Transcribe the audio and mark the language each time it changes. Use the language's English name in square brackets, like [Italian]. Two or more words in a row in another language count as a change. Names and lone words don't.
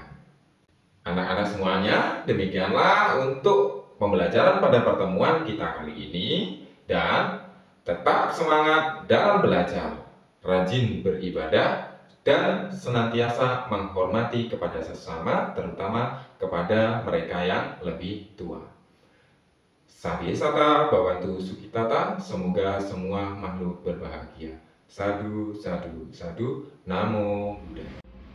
[Indonesian] Anak-anak semuanya, demikianlah untuk pembelajaran pada pertemuan kita kali ini, dan tetap semangat dalam belajar, rajin beribadah, dan senantiasa menghormati kepada sesama, terutama kepada mereka yang lebih tua. [Pali] Sabi sata bhavantu sukhitata, [Indonesian] semoga semua makhluk berbahagia. [Pali] Sadu, sadu, sadu, Namo Buddhaya.